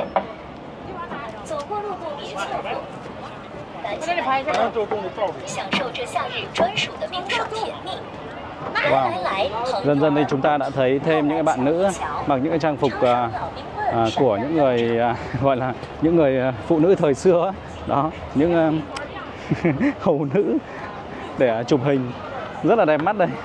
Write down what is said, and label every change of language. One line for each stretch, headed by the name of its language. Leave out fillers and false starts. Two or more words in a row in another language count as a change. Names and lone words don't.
Chinese: 走过路过别错过，赶紧来享受这夏日专属的冰爽甜蜜。 Wow.
Vietnamese: Dần dần thì chúng ta đã thấy thêm những cái bạn nữ mặc những cái trang phục của những người gọi là những người phụ nữ thời xưa đó, những hầu nữ để chụp hình rất là đẹp mắt đây.